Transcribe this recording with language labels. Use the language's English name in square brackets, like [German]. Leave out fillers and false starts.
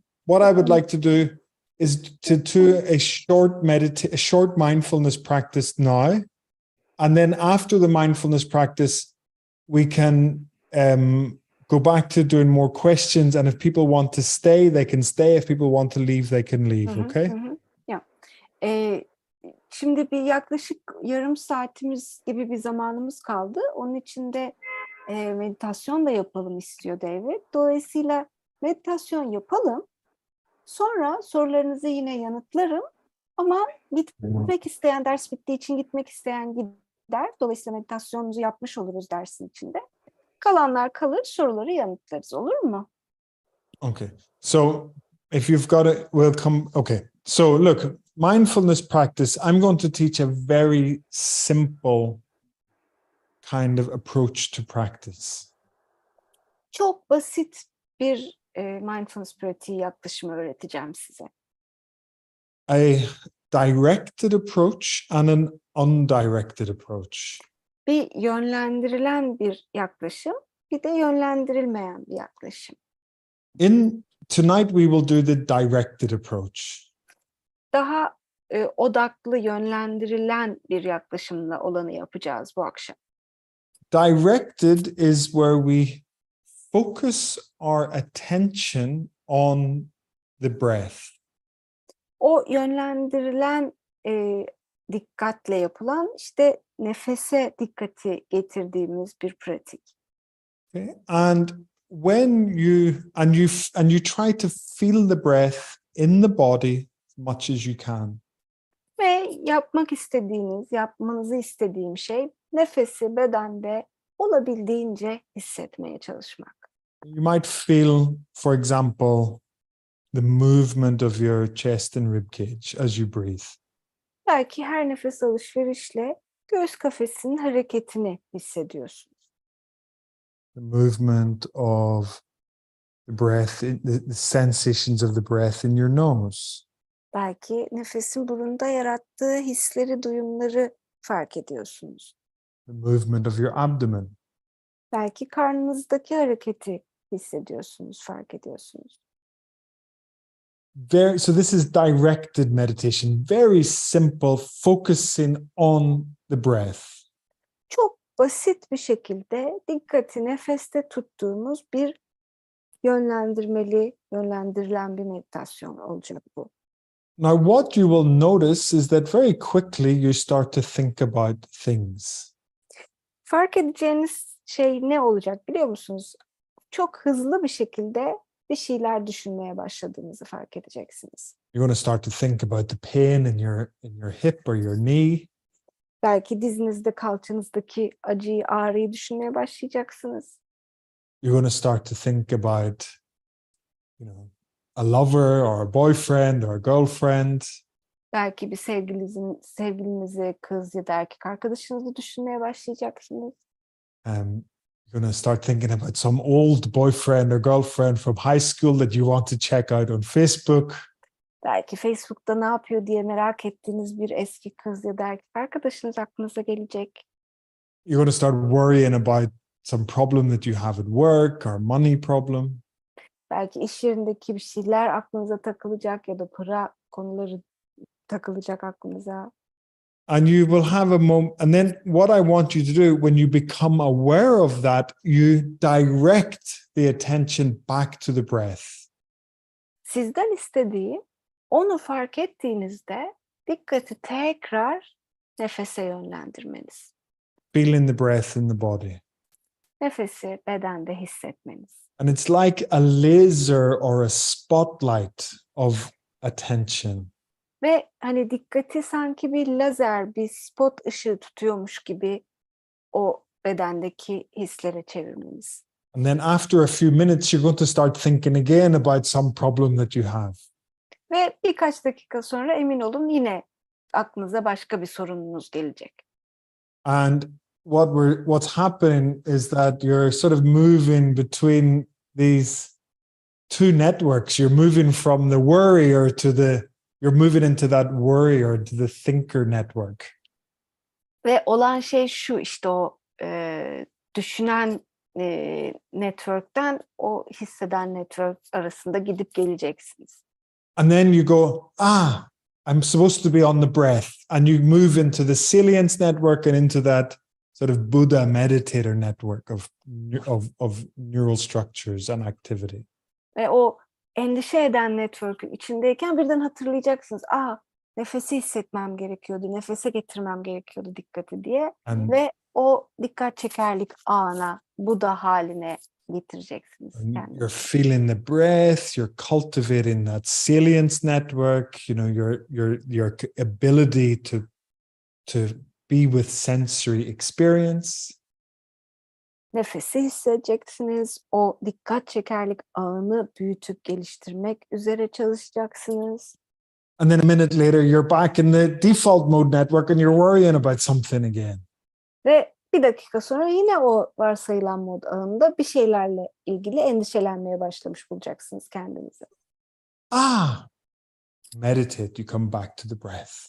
[English] What I would like to do is to do a short mindfulness practice now, and then after the mindfulness practice, we can go back to doing more questions. And if people want to stay, they can stay. If people want to leave, they can leave. Okay. Yeah. [Turkish] Şimdi bir yaklaşık yarım saatimiz gibi bir zamanımız kaldı. Onun içinde meditasyon da yapalım istiyor David. Dolayısıyla meditasyon yapalım. Sonra sorularınızı yine yanıtlarım. Ama gitmek isteyen, ders bittiği için gitmek isteyen gider. Dolayısıyla meditasyonumuzu yapmış oluruz dersin içinde. Kalanlar kalır, soruları yanıtlarız. Olur mu? [English] Okay. So if you've got it, we'll come. Okay. So look, mindfulness practice, I'm going to teach a very simple kind of approach to practice. [Turkish] Çok basit bir mindfulness pratiği yaklaşımı öğreteceğim size. [English] A directed approach and an undirected approach. [Turkish] Bir yönlendirilen bir yaklaşım, bir de yönlendirilmeyen bir yaklaşım. [English] Tonight we will do the directed approach. [Turkish] Daha odaklı, yönlendirilen bir yaklaşımla olanı yapacağız bu akşam. [English] Directed is where we focus our attention on the breath. [Turkish] O yönlendirilen dikkatle yapılan işte nefese dikkati getirdiğimiz bir pratik. [English] Okay? And when you try to feel the breath in the body as much as you can. [Turkish] Ve yapmanızı istediğim şey nefesi bedende olabildiğince hissetmeye çalışmak. [English] You might feel, for example, the movement of your chest and rib cage as you breathe. [Turkish] Belki her nefes alışverişle göğüs kafesinin hareketini hissediyorsunuz. [English] The movement of the breath, the sensations of the breath in your nose. [Turkish] Belki nefesin burunda yarattığı hisleri, duyumları fark ediyorsunuz. [English] The movement of your abdomen. [Turkish] Belki karnınızdaki hareketi hissediyorsunuz, fark ediyorsunuz. [English] So this is directed meditation, very simple, focusing on the breath. [Turkish] Çok basit bir şekilde dikkati nefeste tuttuğumuz bir yönlendirilen bir meditasyon olacak bu. [English] Now, what you will notice is that very quickly you start to think about things. [Turkish] Fark edeceğiniz şey ne olacak biliyor musunuz? Çok hızlı bir şekilde bir şeyler düşünmeye başladığınızı fark edeceksiniz. [English] You're going to start to think about the pain in your hip or your knee. [Turkish] Belki dizinizde, kalçanızdaki acıyı, ağrıyı düşünmeye başlayacaksınız. [English] You're going to start to think about, a lover or a boyfriend or a girlfriend. [Turkish] Belki bir sevgilinizi, kız ya da erkek arkadaşınızı düşünmeye başlayacaksınız. [English] You're going to start thinking about some old boyfriend or girlfriend from high school that you want to check out on Facebook. [Turkish] Belki Facebook'ta ne yapıyor diye merak ettiğiniz bir eski kız ya da erkek arkadaşınız aklınıza gelecek. [English] You're going to start worrying about some problem that you have at work or money problem. [Turkish] Belki iş yerindeki bir şeyler aklınıza takılacak ya da para konuları takılacak aklınıza. [English] And you will have a moment, and then what I want you to do when you become aware of that, you direct the attention back to the breath. [Turkish] Sizden istediği, onu fark ettiğinizde dikkati tekrar nefese yönlendirmeniz. [English] Feeling the breath in the body. [Turkish] Nefesi bedende hissetmeniz. [English] And it's like a laser or a spotlight of attention. [Turkish] Ve hani dikkati sanki bir lazer, bir spot ışığı tutuyormuş gibi o bedendeki hislere çevirmeniz. [English] And then after a few minutes, you're going to start thinking again about some problem that you have. [Turkish] Ve birkaç dakika sonra emin olun yine aklınıza başka bir sorununuz gelecek. [English] And what's happening is that you're sort of moving between these two networks. You're moving from the worrier to you're moving into that worrier to the thinker network. [Turkish] Ve olan şey şu, işte o düşünen network'ten o hisseden network arasında gidip geleceksiniz. [English] And then you go, I'm supposed to be on the breath. And you move into the salience network and into that sort of Buddha meditator network of neural structures and activity. [Turkish] Ve o endişe eden network'ün içindeyken birden hatırlayacaksınız. Nefesi hissetmem gerekiyordu, nefese getirmem gerekiyordu dikkati diye. Ve o dikkat çekerlik ana, Buddha haline getireceksiniz kendinizi. [English] You're feeling the breath, you're cultivating that salience network, your ability to be with sensory experience. [Turkish] Nefesi hissedeceksiniz. O dikkat çekerlik ağını büyütüp geliştirmek üzere çalışacaksınız. [English] And then a minute later, you're back in the default mode network and you're worrying about something again. [Turkish] Ve bir dakika sonra yine o varsayılan mod ağında bir şeylerle ilgili endişelenmeye başlamış bulacaksınız kendinizi. [English] Meditate, you come back to the breath.